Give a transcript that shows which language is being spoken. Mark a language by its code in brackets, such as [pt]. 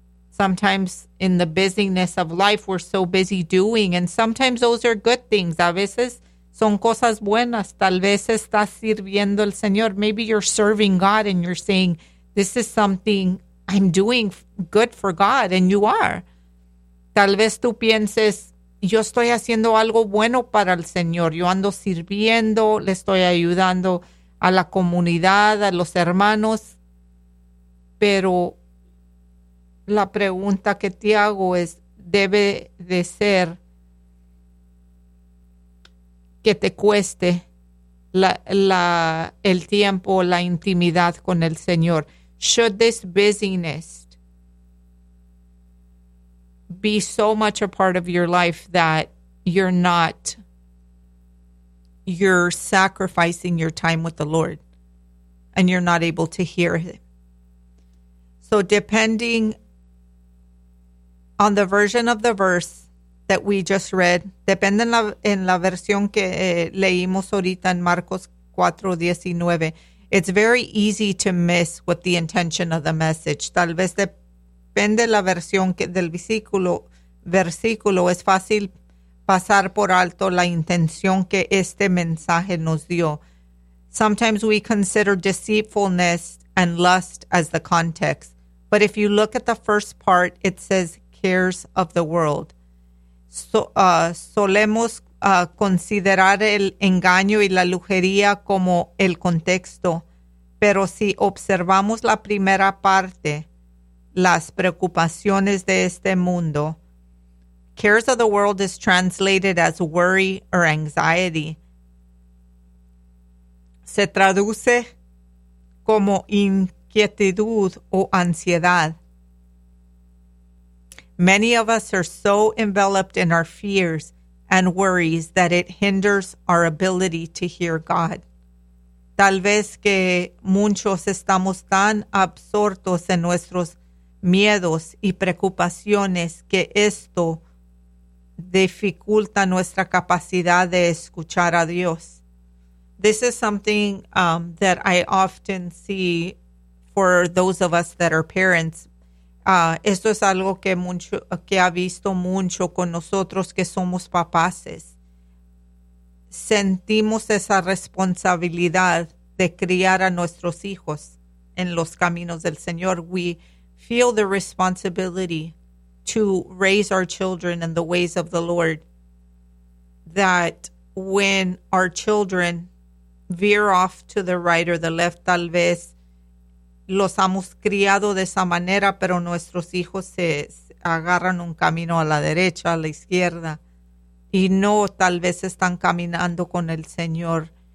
[en] Sometimes in the busyness of life, we're so busy doing, and sometimes those are good things. [es] A veces son cosas buenas. Tal vez estás sirviendo al Señor. [en] Maybe you're serving God and you're saying, this is something I'm doing good for God, and you are. [es] Tal vez tú pienses, yo estoy haciendo algo bueno para el Señor. Yo ando sirviendo, le estoy ayudando a la comunidad, a los hermanos. Pero la pregunta que te hago es, debe de ser que te cueste el tiempo, la intimidad con el Señor. [en] Should this busyness be so much a part of your life that you're sacrificing your time with the Lord and you're not able to hear him? So depending on the version of the verse that we just read, [es] depende en la versión que leímos ahorita en Marcos 4:19, [en] it's very easy to miss what the intention of the message. [es] Tal vez depende la versión del versículo, es fácil pasar por alto la intención que este mensaje nos dio. [en] Sometimes we consider deceitfulness and lust as the context. But if you look at the first part, it says cares of the world. [es] Solemos considerar el engaño y la lujería como el contexto. Pero si observamos la primera parte, las preocupaciones de este mundo, [en] cares of the world is translated as worry or anxiety. [es] Se traduce como inquietud o ansiedad. [en] Many of us are so enveloped in our fears and worries that it hinders our ability to hear God. [es] Tal vez que muchos estamos tan absortos en nuestros miedos y preocupaciones que esto dificulta nuestra capacidad de escuchar a Dios. [en] This is something that I often see for those of us that are parents. [es] Esto es algo que ha visto mucho con nosotros que somos papás. Sentimos esa responsabilidad de criar a nuestros hijos en los caminos del Señor. [en] We feel the responsibility to raise our children in the ways of the Lord, that when our children veer off to the right or the left, [es] tal vez los hemos criado de esa manera, pero nuestros hijos se agarran un camino a la derecha, a la izquierda, y no tal vez están caminando con el Señor.